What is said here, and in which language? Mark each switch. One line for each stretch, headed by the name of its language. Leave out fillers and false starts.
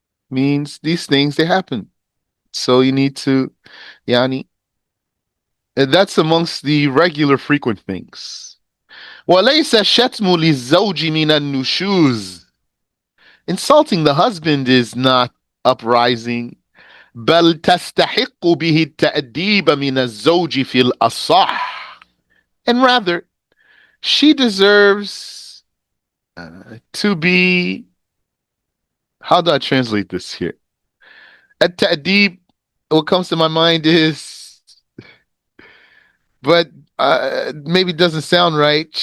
English: Means these things, they happen. So you need to, yani, and that's amongst the regular frequent things.
Arabic: وَلَيْسَ الشَّتْمُ لِلزَّوْجِ مِنَ النُّشُوزِ.
English: Insulting the husband is not uprising.
Arabic: بل تستحق به التأديب من الزوج في الأصح.
English: And rather, she deserves to be, how do I translate this here? التأديب, what comes to my mind is, but maybe it doesn't sound right.